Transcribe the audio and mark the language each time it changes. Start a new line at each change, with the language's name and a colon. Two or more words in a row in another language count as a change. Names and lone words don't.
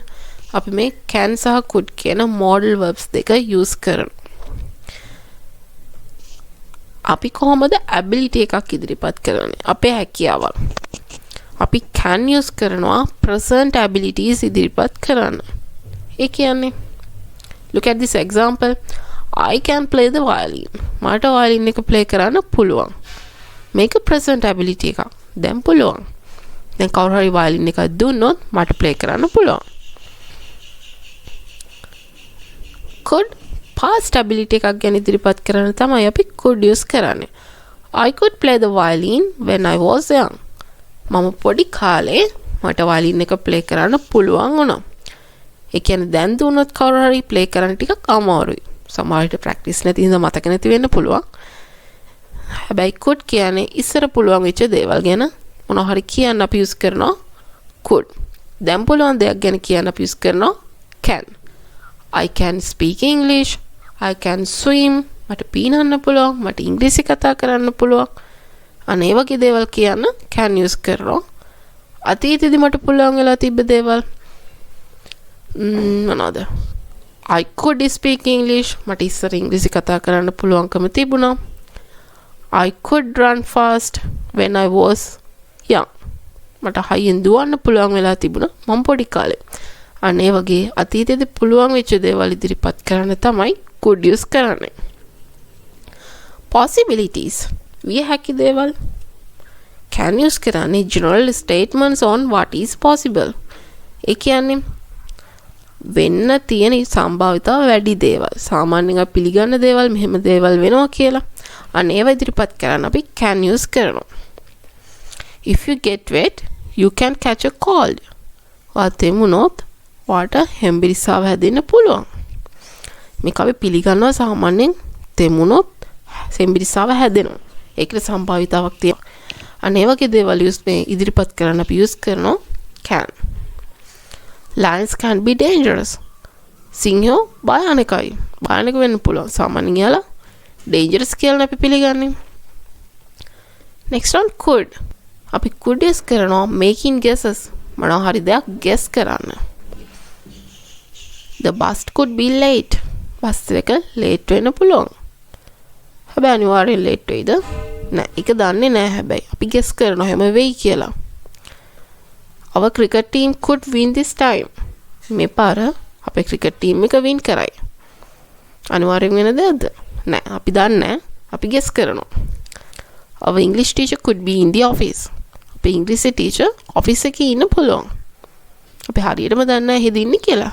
Sinhala: අපි මේ can සහ could කියන
English: modal verbs
Sinhala: දෙක use කරනවා. අපි කොහොමද ability එකක් ඉදිරිපත් කරන්නේ? අපේ හැකියාවල්. අපි
English: can use
Sinhala: කරනවා
English: present abilities
Sinhala: ඉදිරිපත් කරන්න. ඒ කියන්නේ
English: look at this example. I can play the violin.
Sinhala: මට violin එක play කරන්න පුළුවන්. මේක
English: present ability
Sinhala: එකක්. දැන් පුළුවන්. දැන් කවුරු හරි violin එකක් දුන්නොත් මට play කරන්න පුළුවන්.
English: could past ability
Sinhala: එකක් ගැන ඉදිරිපත් කරන්න තමයි අපි
English: could use
Sinhala: කරන්නේ.
English: I could play the violin when I was young.
Sinhala: මම පොඩි කාලේ මට violin එක play කරන්න පුළුවන් වුණා. ඒ කියන්නේ දැන් දුන්නොත් කවුරු හරි play කරන්න ටිකක් අමාරුයි. සමහර විට practice නැති හින්දා මතක නැති වෙන්න පුළුවන්. හැබැයි could කියන්නේ ඉස්සර පුළුවන් වෙච්ච දේවල් ගැන මොනවා හරි කියන්න අපි use කරනවා could. දැන් පුළුවන් දෙයක් ගැන කියන්න අපි use කරනවා can.
English: I can speak English. I can swim.
Sinhala: මට පීනන්න පුළුවන්. මට ඉංග්‍රීසි කතා කරන්න පුළුවන්. අනේ වගේ දේවල් කියන්න
English: can use
Sinhala: කරනවා. අතීතෙදි මට පුළුවන් වෙලා තිබ්බ දේවල් මොනවාද?
English: I could speak English.
Sinhala: මට ඉස්සර ඉංග්‍රීසි කතා කරන්න පුළුවන්කම තිබුණා.
English: I could run fast when I was young.
Sinhala: මට හයියෙන් දුවන්න පුළුවන් වෙලා තිබුණා මම පොඩි කාලේ. අනේ වගේ අතීතයේදී පුළුවන් වෙච්ච දේවල් ඉදිරිපත් කරන්න තමයි
English: could use
Sinhala: කරන්නේ.
English: possibilities
Sinhala: විය හැකි දේවල්
English: can use කරන්නේ general statements on what is possible.
Sinhala: ඒ කියන්නේ වෙන්න තියෙන සම්භාවිතාව වැඩි දේවල්. සාමාන්‍යයෙන් අපි පිළිගන්න දේවල් මෙහෙම දේවල් වෙනවා කියලා. අන්න ඒවා ඉදිරිපත් කරන්න අපි
English: can use
Sinhala: කරනවා.
English: If you get wet, you can catch a cold.
Sinhala: වාතෙමුනොත් වාට හෙම්බිරිස්සාව හැදෙන්න පුළුවන්. මේක අපි පිළිගන්නවා සාමාන්‍යයෙන් තෙමුනොත් හෙම්බිරිස්සාව හැදෙනවා. ඒකට සම්භාවිතාවක් තියෙනවා. අනේ වගේ දේවල් මේ ඉදිරිපත් කරන්න අපි use කරනවා can.
English: Lions can be dangerous.
Sinhala: සිංහයෝ භයානකයි. භයානක වෙන්න පුළුවන්. සාමාන්‍යයෙන් යාලා dangerous කියලා අපි පිළිගන්නේ.
English: Next one could. අපි could use කරනවා making guesses.
Sinhala: මොනවා හරි දෙයක් guess කරන්න.
English: The bus could be late.
Sinhala: බස් එක late වෙන්න පුළුවන්. හැබැයි අනිවාර්යෙන් late වෙයිද? නෑ. ඒක දන්නේ නෑ හැබැයි. අපි guess කරනවා හැම වෙයි කියලා.
English: Our cricket team could win this time.
Sinhala: මේ පාර අපේ
English: cricket team
Sinhala: එක win කරයි. අනිවාර්යෙන් වෙන දෙයක්ද? නෑ. අපි දන්නේ නෑ. අපි guess කරනවා.
English: Our English teacher could be in the office.
Sinhala: අපේ ඉංග්‍රීසි
English: teacher office
Sinhala: එකේ ඉන්න පුළුවන්. අපි හරියටම දන්නේ නැහැ හෙද ඉන්නේ කියලා.